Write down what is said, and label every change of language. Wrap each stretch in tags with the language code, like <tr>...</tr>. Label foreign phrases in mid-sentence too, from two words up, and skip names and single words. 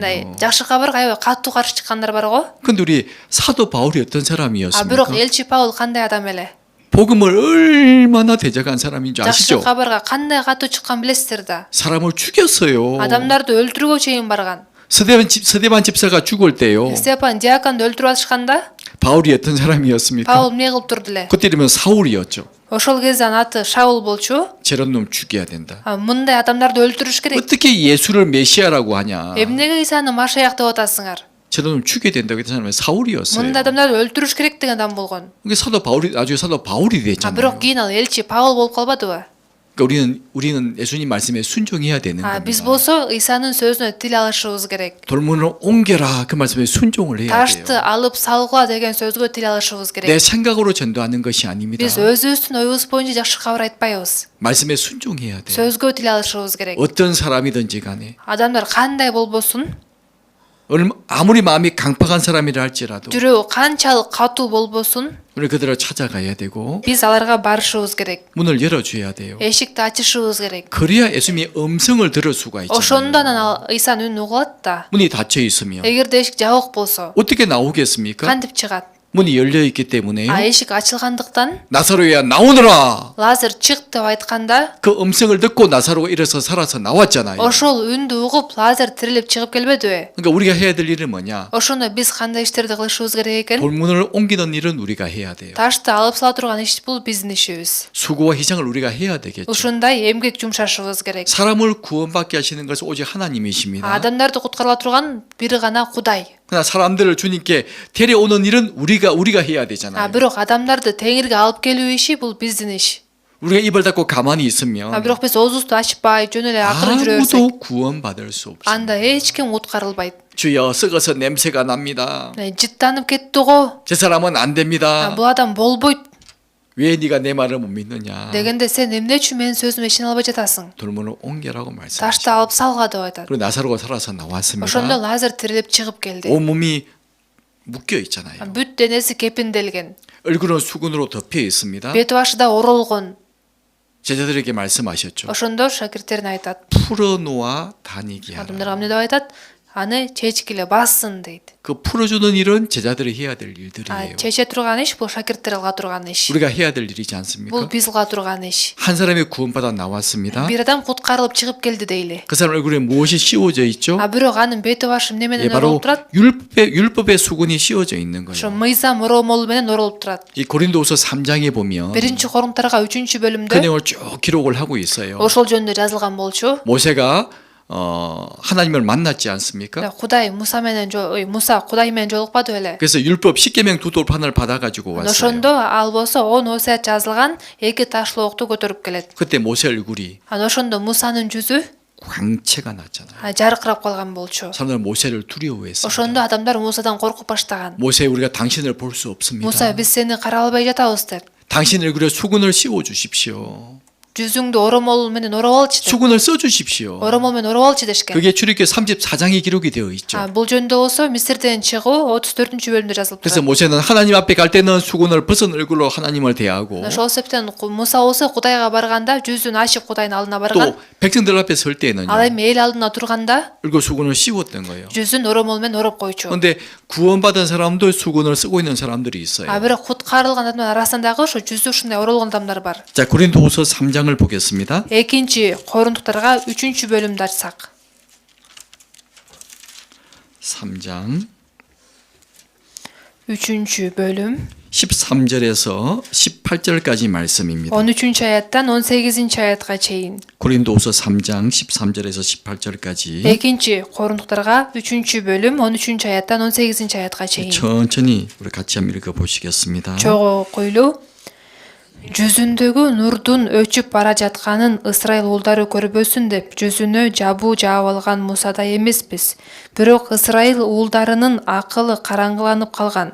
<ky>Жакшы кабарга аябай катуу каршы чыккандар бар го.</ky> <ko>근데 우리 사도 바울이 어떤 사람이었습니까?</ko> <ky>Бирок элчи Паул кандай адам эле?</ky> <ko>복음을 얼마나 대적한 사람인 줄</ko> <ky>Жакшы</ky> <ko>아시죠?</ko> <ky>кабарга кандай катуу чыккан билесиздер да.</ky> <ko>사람을 죽였어요.</ko> <ky>Адамдарды өлтүрүүгө чейин барган.</ky> <ko>서대반 집사가 죽을 때요.</ko> <ky>Степан диаконду өлтүрүп атышканда</ky> <ko>바울이 어떤 사람이었습니까?</ko> <ky>Паул эмне кылып турду эле?</ky> <ko>그때 이르면 사울이었죠.</ko> <ky>Ошол кезде анын аты Шаул болчу.</ky> <ko>저런 놈 죽여야 된다.</ko> <ky>Мындай адамдарды өлтүрүш керек.</ky> <ko>어떻게 예수를 메시아라고 하냐?</ko> <ky>Эмнеге Исаны Машаяк деп атасыңар?</ky> <ko>저런 놈 죽여야 된다고 했던 사람은 사울이었어요.</ko> <ky>Мындай адамдарды өлтүрүш керек деген адам болгон.</ky> <ko>그게 나중에 사도 바울이 됐잖아요.</ko> <ky>Бирок кийин ал элчи Паул болуп калбадыбы?</ky> <ko>그러니까 우리는 예수님 말씀에 순종해야 되는</ko> <ky>Биз</ky> <ko>겁니다.</ko> <ky>болсо Исанын сөзүнө тил алышыбыз керек.</ky> <ko>돌문을 옮겨라 그 말씀에 순종을 해야</ko> <ky>Ташты</ky> <ko>돼요.</ko> <ky>алып салгыла деген сөзгө тил алышыбыз керек.</ky> <ko>내 생각으로 전도하는 것이 아닙니다.</ko> <ky>Биз өзүбүздүн оюбуз боюнча жакшы кабар айтпайбыз.</ky> <ko>말씀에 순종해야 돼요.</ko> <ky>Сөзгө тил алышыбыз керек.</ky> <ko>어떤 사람이든지 간에</ko> <ky>Адамдар кандай болбосун,</ky> <ko>아무리 마음이 강팍한 사람이라 할지라도</ko> <ky>жүрөгү канчалык катуу болбосун,</ky> <ko>우리 그들을 찾아가야 되고</ko> <ky>биз аларга барышыбыз керек.</ky> <ko>문을 열어줘야 돼요.</ko> <ky>Эшикти ачышыбыз керек.</ky> <ko>그래야 예수님의 음성을 들을 수가</ko> <ky>Ошондо</ky> <ko>있잖아요.</ko> <ky>анан Исанын үнүн угулат да.</ky> <ko>문이 닫혀 있으면</ko> <ky>Эгерде эшик жабык болсо,</ky> <ko>어떻게 나오겠습니까?</ko> <ky>кантип чыгат?</ky> <ko>문이 열려 있기 때문에요.</ko> <ky>Эшик ачылгандыктан</ky> <ko>나사로야 나오너라.</ko> <ky>Лазар чык деп айтканда,</ky> <ko>그 음성을 듣고 나사로가 일어서 살아서 나왔잖아요.</ko> <ky>ошол үндү угуп Лазар тирилип чыгып келбедиби?</ky> <ko>그러니까 우리가 해야 될 일은 뭐냐?</ko> <ky>Ошондо биз кандай иштерди кылышыбыз керек экен?</ky> <ko>돌문을 옮기는 일은 우리가 해야 돼요.</ko> <ky>Ташты алып сала турган иш бул биздин ишибиз.</ky> <ko>수고와 희생을 우리가 해야 되겠죠.</ko> <ky>Ушундай эмгек жумшашыбыз керек.</ky> <ko>사람을 구원받게 하시는 것은 오직 하나님이십니다.</ko> <ky>Адамдарды куткарыла турган бири гана Кудай.</ky> <ko>그러나 사람들을 주님께 데려오는 일은 우리가 해야 되잖아요.</ko> <ky>Бирок адамдарды Теңирге алып келүү иши бул биздин иш.</ky> <ko>우리가 입을 닫고 가만히 있으면</ko> <ky>Бирок биз оозубузду ачпай, жөн эле акырын жүрө берсек,</ky> <ko>아무도 구원받을 수 없습니다.</ko> <ky>анда эч ким куткарылбайт.</ky> <ko>주여 썩어서 냄새가 납니다.</ko> <ky>Жыттанып кетти го.</ky> <ko>저 사람은 안 됩니다.</ko> <ky>Бул адам болбойт</ky> <ko>왜 네가 내 말을 못 믿느냐?</ko> <ky>дегенде сен эмне үчүн менин сөзүмө ишене албай жатасың?</ky> <ko>돌문을 옮겨라고 말씀하시죠.</ko> <ky>Ташты алып салга деп айтат.</ky> <ko>그리고 나사로가 살아서</ko> <ky>Ошондо</ky> <ko>나왔습니다.</ko> <ky>Лазар тирилип чыгып келди.</ky> <ko>온몸이 묶여 있잖아요.</ko> <ky>Бүт денеси кепинделген.</ky> <ko>얼굴은 수건으로 덮여 있습니다.</ko> <ky>Бети башы да оролгон.</ky> <ko>제자들에게 말씀하셨죠.</ko> <ky>Ошондо шакирттерине айтат.</ky> <ko>풀어놓아 다니게 하라.</ko> <ky>Адамдарга эмне деп айтат? Аны чечкиле бассын дейт.</ky> <ko>그 풀어주는 일은 제자들이 해야 될 일들이에요.</ko> <ky>Чече турган иш бул шакирттер алга турган иш.</ky> <ko>우리가 해야 될 일이지</ko> <ky>Бул</ky> <ko>않습니까?</ko> <ky>биз кыла турган иш.</ky> <ko>한 사람이 구원받아 나왔습니다.</ko> <ky>Бир адам куткарылып чыгып келди дейли.</ky> <ko>그 사람 얼굴에 무엇이 씌워져 있죠?</ko> <ky>Бирок анын бети башы эмне</ky> <ko>예,</ko> <ky>менен</ky> <ko>바로</ko> <ky>оролуп турат?</ky> <ko>율법의 수건이 씌워져 있는</ko> <ky>Ошо</ky> <ko>거예요.</ko> <ky>мыйзам оромол менен оролуп турат.</ky> <ko>이 고린도후서 3장에 보면</ko> <ky>Биринчи Корунтарга 3-чү</ky> <ko>그</ko> <ky>бөлүмдө</ky> <ko>내용을 쭉 기록을 하고 있어요.</ko> <ky>ошол жөнүндө жазылган болчу.</ky> <ko>모세가 하나님을 만났지 않습니까?</ko> <ky>Кудай Муса менен Муса Кудай менен жолукпады беле?</ky> <ko>그래서 율법 10계명 두 돌판을 받아 가지고 왔어요.</ko> <ky>Ошондо ал болсо 10 осият жазылган 2 ташлоокту көтөрүп келет.</ky> <ko>그때 모세 얼굴이</ko> <ky>Ошондо Мусанын жүзү</ky> <ko>광채가 났잖아요.</ko> <ky>жаркырап калган болчу.</ky> <ko>사람들 모세를 두려워했어요.</ko> <ky>Ошондо адамдар Мусадан коркуп баштаган.</ky> <ko>모세 우리가 당신을 볼 수 없습니다.</ko> <ky>Муса биз сени карай албай жатабыз деп.</ky> <ko>당신 얼굴에 수건을 씌워 주십시오.</ko> <ky>Жүзүңдү оромол менен ороп алчы деп.</ky> <ko>수건을 써 주십시오.</ko> <ky>Оромол менен ороп алчы дешкен.</ky> <ko>그게 출애굽기 34장에 기록이 되어 있죠.</ko> <ky>Бул жөнүндө болсо Мисирден чыгуу 34-чү бөлүмдө жазылып</ky> <ko>그래서</ko> <ky>турат.</ky> <ko>모세는 하나님 앞에 갈 때는 수건을 벗은 얼굴로 하나님을 대하고</ko> <ky>Ошол себептен Муса болсо Кудайга барганда жүзүн ачып Кудайдын алдына барган.</ky> <ko>또 백성들 앞에 설 때는요.</ko> <ky>Ал эми эл алдына турганда</ky> <ko>얼굴 수건을 씌웠던 거예요.</ko> <ky>жүзүн оромол менен ороп койчу.</ky> <ko>그런데 구원받은 사람도 수건을 쓰고 있는 사람들이 있어요.</ko> <ky>Бирок куткарылган адамдар арасында дагы ошо жүзү ушундай оролгон адамдар бар.</ky> <ko>자, 고린도후서 3장을 보겠습니다.</ko> <ky>Экинчи Корунтуктарга 3-чү бөлүмдү ачсак.</ky> <ko>3장</ko> <ky>3-чү бөлүм</ky> <ko>13절에서 18절까지 말씀입니다.</ko> <ky>13-чү аяттан 18-чи аятка чейин.</ky> <ko>고린도후서 3장 13절에서 18절까지</ko> <ky>Экинчи Корунтуктарга 3-чү бөлүм 13-чү аяттан 18-чи аятка чейин.</ky> <ko>천천히 우리 같이 한번 읽어 보시겠습니다.</ko> <ky>Чогуу койлуу. Жүзүндөгү нурдун өчүп бара жатканын Ысрайыл уулдары көрбөсүн деп жүзүнө жабуу жаап алган Мусадай эмеспиз. Бирок Ысрайыл уулдарынын акылы караңгыланып калган.</ky>